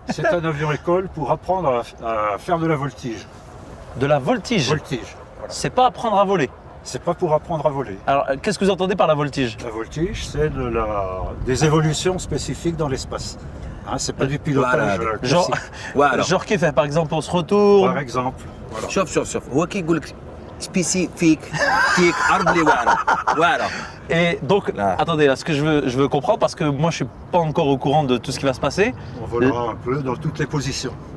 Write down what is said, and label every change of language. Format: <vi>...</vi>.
<fr>C'est un avion école pour apprendre à faire de la voltige. De la voltige. Voltige. Voilà. C'est pas apprendre à voler. C'est pas pour apprendre à voler. Alors qu'est-ce que vous entendez par la voltige? La voltige, c'est des évolutions spécifiques dans l'espace. Hein, c'est pas du pilotage Voilà. Genre, classique. Voilà. genre qui fait par exemple on se retourne. Par exemple. Voilà.</fr> <ar>شوف هو كي يقول لك سبيسيفيك فيك عرب لي واعره</ar> <fr>Et donc Là. attendez là ce que je veux comprendre parce que moi je suis pas encore au courant de tout ce qui va se passer. On volera un peu dans toutes les positions.</fr>